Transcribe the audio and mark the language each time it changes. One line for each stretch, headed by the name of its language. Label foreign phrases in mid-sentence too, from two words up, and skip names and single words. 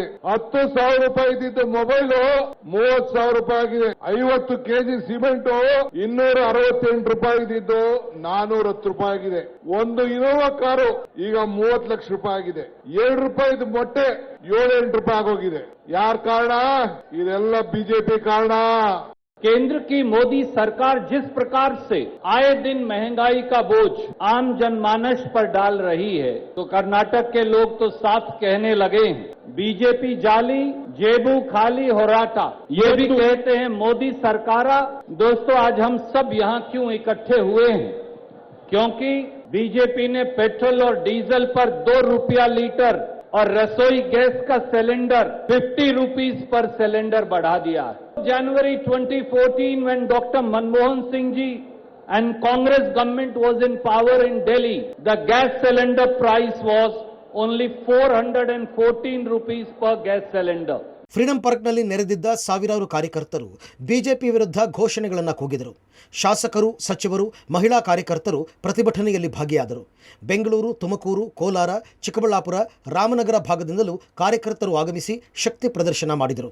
Kannada: 10,000 ರೂಪಾಯಿ ಇದ್ದಿದ್ದ ಮೊಬೈಲ್ 30,000 ರೂಪಾಯಿ ಆಗಿದೆ. 50 ಕೆಜಿ ಸಿಮೆಂಟ್ 268 ರೂಪಾಯಿ ಇದ್ದಿದ್ದು 410 ರೂಪಾಯಿ ಆಗಿದೆ. ಒಂದು ಇನೋವಾ ಕಾರು ಈಗ 30 ಲಕ್ಷ ರೂಪಾಯಿ ಆಗಿದೆ. 7 ರೂಪಾಯಿದ ಮೊಟ್ಟೆ 7-8 ರೂಪಾಯಿ ಆಗೋಗಿದೆ. ಯಾರ ಕಾರಣ? ಇದೆಲ್ಲ ಬಿಜೆಪಿ ಕಾರಣ.
Hindi: केंद्र की मोदी सरकार जिस प्रकार से आए दिन महंगाई का बोझ आम जनमानस पर डाल रही है, तो कर्नाटक के लोग तो साफ कहने लगे हैं, बीजेपी जाली,
Kannada: ಜೇಬು ಖಾಲಿ ಹೋರಾಟ।
Hindi: ये भी कहते हैं मोदी सरकारा। दोस्तों, आज हम सब यहाँ क्यों इकट्ठे हुए हैं? क्योंकि बीजेपी ने पेट्रोल और डीजल पर 2 रुपया लीटर और रसोई गैस का सिलेंडर 50
English: rupees per cylinder
Hindi: बढ़ा दिया है.
English: January 2014, when Dr. Manmohan Singh ji and Congress government was in power in Delhi, the gas cylinder price was only 414 rupees per gas cylinder.
Kannada: ಫ್ರೀಡಂ ಪಾರ್ಕ್ನಲ್ಲಿ ನೆರೆದಿದ್ದ ಸಾವಿರಾರು ಕಾರ್ಯಕರ್ತರು ಬಿಜೆಪಿ ವಿರುದ್ಧ ಘೋಷಣೆಗಳನ್ನು ಕೂಗಿದರು. ಶಾಸಕರು, ಸಚಿವರು, ಮಹಿಳಾ ಕಾರ್ಯಕರ್ತರು ಪ್ರತಿಭಟನೆಯಲ್ಲಿ ಭಾಗಿಯಾದರು. ಬೆಂಗಳೂರು, ತುಮಕೂರು, ಕೋಲಾರ, ಚಿಕ್ಕಬಳ್ಳಾಪುರ, ರಾಮನಗರ ಭಾಗದಿಂದಲೂ ಕಾರ್ಯಕರ್ತರು ಆಗಮಿಸಿ ಶಕ್ತಿ ಪ್ರದರ್ಶನ ಮಾಡಿದರು.